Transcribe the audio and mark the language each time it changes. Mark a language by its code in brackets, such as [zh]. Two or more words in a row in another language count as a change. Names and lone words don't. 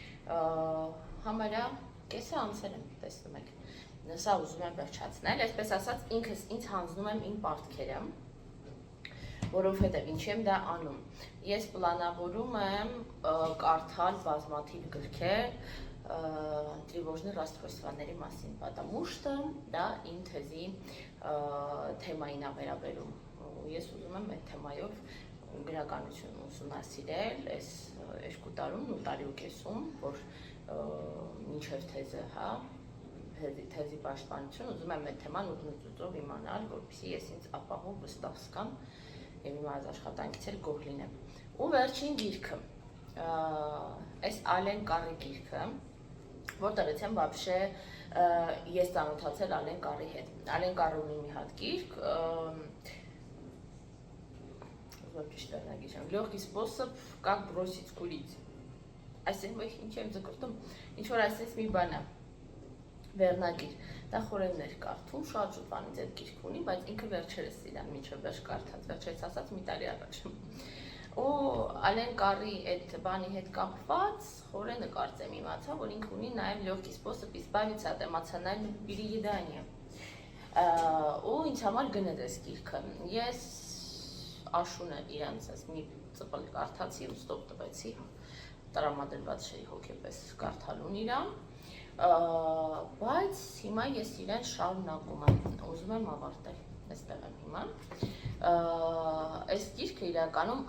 [hy] Համարյա կեսը անցել եմ, տեսնում եք։ Սա ուզում եմ վերջացնել, այսպես ասած ինքս ինձ հանձնում եմ իմ պարտքերը, որովհետև ինչի եմ դա անում։ Ես պլանավորում եմ կարդալ բազմաթիվ գրքեր [ru] тревожные расстройствաների [hy] մասին, [ru] потому что [hy] դա իմ թեզի թեմային է վերաբերում։ Ես ուզում եմ այդ թեմայով գրականություն ուսումնասիրել այս 2 տարում ու տարի ու կեսում, որ մինչև թեզը, հա, թեզի պաշտպանություն ուզում եմ այդ թեման ուղղությունով իմանալ, որպեսզի ես ինձ ապահով վստահ զգամ եւ իմ աշխատանքից էլ գոհ լինեմ։ Ու վերջին գիրքը, այս Ալեն Կարի գիրքը, որտեղից եմ вообще ես ծանոթացել Ալեն Կարի հետ։ Ալեն Կարը ունի մի հատ գիրք, ճիշտ վերնագիր։ Лёгкий способ как бросить курить։ Այսինքն ինչ եմ ձգտում, ինչ որ այսպես մի բան է։ Վերնագիր։ Դա խորեններ կարդում, շատ շուտվանից այդ գիրք ունի, բայց ինքը վերջերս իրան միջով վերջ կարդաց, վերջերս ասած մի տարի առաջ։ Ու Ալեն Կարի այդ բանի հետ կապված խորենը կարծեմ իմացա, որ ինքը ունի նաև лёгкий способ избавиться от эмоционального переедания։ Ու ինձ համար գնեց այս գիրքը։ Ես Աշունը իրանց այս մի ծպլ կարդացի ու ստոպ տվեցի, տրամադրված չէի հոգեպես կարդալուն իրան, բայց հիմա ես իրեն շարունակում եմ, ուզում եմ ավարտել, այստեղ եմ հիմա։ Այս գիրքը իրականում